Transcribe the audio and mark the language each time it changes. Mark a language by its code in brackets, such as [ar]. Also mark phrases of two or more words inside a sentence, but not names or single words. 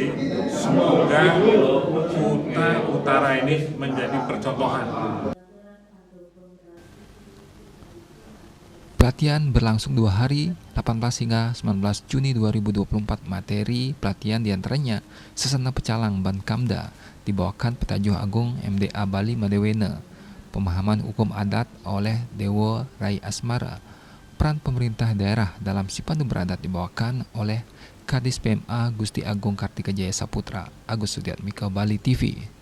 [id] Semoga Kuta Utara ini menjadi percontohan. Pelatihan berlangsung 2 hari, 18 hingga 19 Juni 2024. Materi pelatihan diantaranya Sesana Pecalang Bankamda, dibawakan Petajuh Agung MDA Bali Madewena, pemahaman hukum adat oleh Dewo Rai Asmara, peran pemerintah daerah dalam Sipandu Beradat dibawakan oleh Kadis PMA Gusti Agung Kartika Jaya Saputra. Agus Sudiatmika, Bali TV.